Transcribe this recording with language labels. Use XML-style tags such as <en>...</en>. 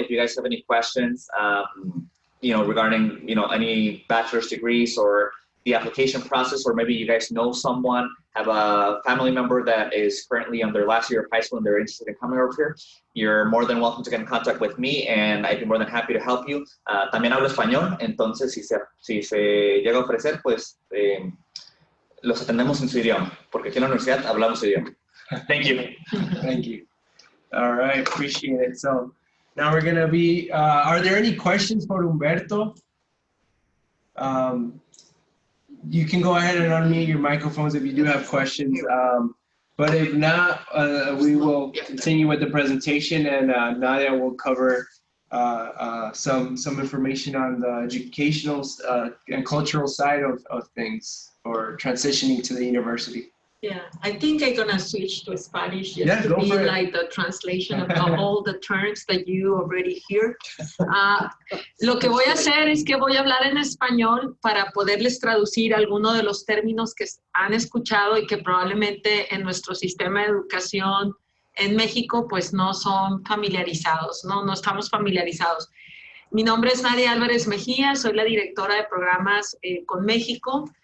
<en>If you guys have any questions, regarding, any bachelor's degrees or the application process, or maybe you guys know someone, have a family member that is currently on their last year of high school and they're interested in coming over here, you're more than welcome to get in contact with me, and I'd be more than happy to help you.</en> <es>También hablo español, entonces si se llega a ofrecer, pues los atendemos en su idioma, porque aquí en la universidad hablamos su idioma.</es> <en>Thank you. Thank you. All right, appreciate it. So now we're gonna be, are there any questions for Humberto? You can go ahead and unmute your microphones if you do have questions. But if not, we will continue with the presentation, and Nadia will cover some information on the educational and cultural side of things for transitioning to the university. Yeah, I think I'm gonna switch to Spanish just Yeah, to go be for it. like the translation of all the terms that you already hear.</en> <es>Lo que voy a hacer es que voy a hablar en español para poderles traducir algunos de los términos que han escuchado y que probablemente en nuestro sistema de educación en México pues no son familiarizados, no estamos familiarizados. Mi nombre es Nadia Álvarez Mejía, soy la directora de programas con México.</es>